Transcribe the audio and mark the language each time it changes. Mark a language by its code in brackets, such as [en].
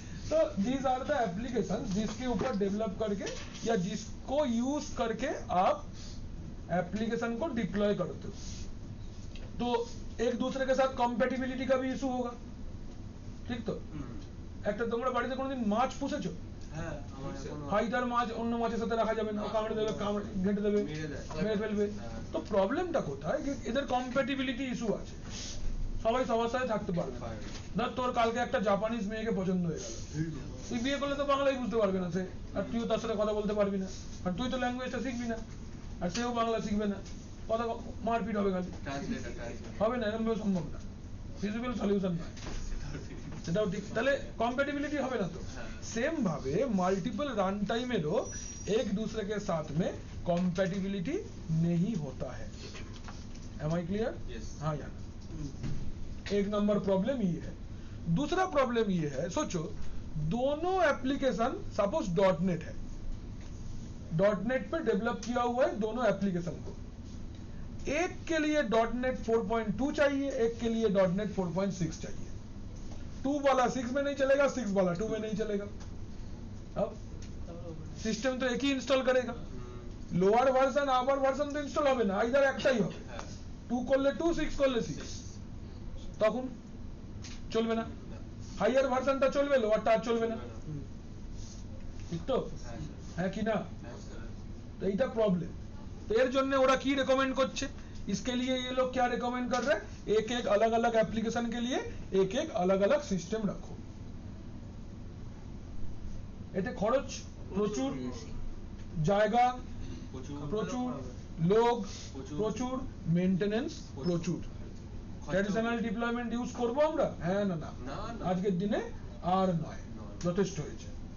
[hi] तो [en] these are the applications [hi] जिसके ऊपर डेवलप करके या जिसको यूज करके आप एप्लीकेशन को डिप्लॉय करते हो। तो एक दूसरे के साथ कॉम्पेटिबिलिटी का भी इशू होगा, [bn] ঠিক তো? একটা তোমরা বাড়িতে কোনোদিন মাছ পুষেছো? হ্যাঁ, ফাইটার মাছ অন্য মাছের সাথে রাখা যাবে না, কামড়ে দেবে, ঘেঁটে দেবে, মেরে ফেলবে। তো প্রবলেমটা কোথায়? এদের কম্প্যাটিবিলিটি ইস্যু আছে, সবাই সবার সাথে থাকতে পারবে না। ধর তোর কালকে একটা জাপানিজ মেয়েকে পছন্দ হয়ে গেল, তুই বিয়ে করলে তো বাংলাই বুঝতে পারবে না সে, আর তুইও তার সাথে কথা বলতে পারবি না, আর তুই তো ল্যাঙ্গুয়েজটা শিখবি না, আর সেও বাংলা শিখবে না, কথা মারপিট হবে, খালি হবে না, এরকম সম্ভব না, ফিজিবল সলিউশন নয়, সেটাও ঠিক। তাহলে कॉम्पेटिबिलिटी হবে না তো। [hi] सेम भावे मल्टीपल रन टाइमेरो एक दूसरे के साथ में कॉम्पेटिबिलिटी नहीं होता है। [en] Am I clear? [hi] हाँ यार, एक नंबर प्रॉब्लम ये है। दूसरा प्रॉब्लम ये है, सोचो दोनों एप्लीकेशन सपोज .NET है, .NEट पे डेवलप किया हुआ है दोनों एप्लीकेशन को, एक के लिए .NET 4.2 चाहिए, एक के लिए .NET 4.6 चाहिए। 2 वाला 6 में नहीं चलेगा, 6 वाला 2 में नहीं चलेगा। अब सिस्टम तो एक ही इंस्टॉल करेगा, लोअर वर्जन अपर वर्जन तो इंस्टॉल [bn] হবে না, আইদার একটাই হবে, 2 করলে 2, 6 করলে 6, তখন চলবে না। হাইয়ার ভার্সনটা চলবে, লোয়ারটা আর চলবে না, ঠিক তো? হ্যাঁ কি না? তো এইটা প্রবলেম। তো এর জন্য ওরা কি রেকমেন্ড করছে? [hi] इसके लिए ये लोग क्या रिकमेंड कर रहे हैं? एक एक अलग अलग एप्लीकेशन के लिए एक एक अलग अलग सिस्टम रखो। [bn] এতে খরচ প্রচুর, জায়গা প্রচুর, লোক প্রচুর, মেইনটেনেন্স প্রচুর। ট্র্যাডিশনাল ডিপ্লয়মেন্ট ইউজ করব আমরা? হ্যাঁ না না, আজকের দিনে আর নয়, যথেষ্ট হয়েছে।